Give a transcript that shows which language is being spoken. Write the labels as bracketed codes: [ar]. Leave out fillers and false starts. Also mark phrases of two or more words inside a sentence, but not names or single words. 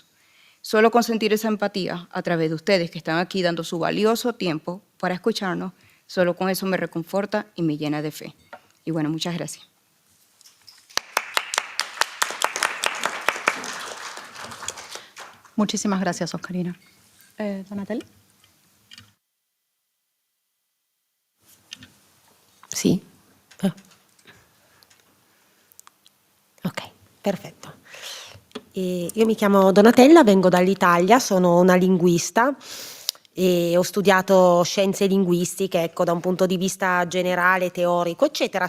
[es] Solo con sentir esa empatía a través de ustedes que están aquí dando su valioso tiempo para escucharnos, solo con eso me reconforta y me llena de fe. Y bueno, muchas gracias. Muchísimas gracias, Oscarina. [it] Donatella. Sì? Ok, perfetto. Io mi chiamo Donatella, vengo dall'Italia, sono una linguista e ho studiato scienze linguistiche, ecco, da un punto di vista generale, teorico, eccetera.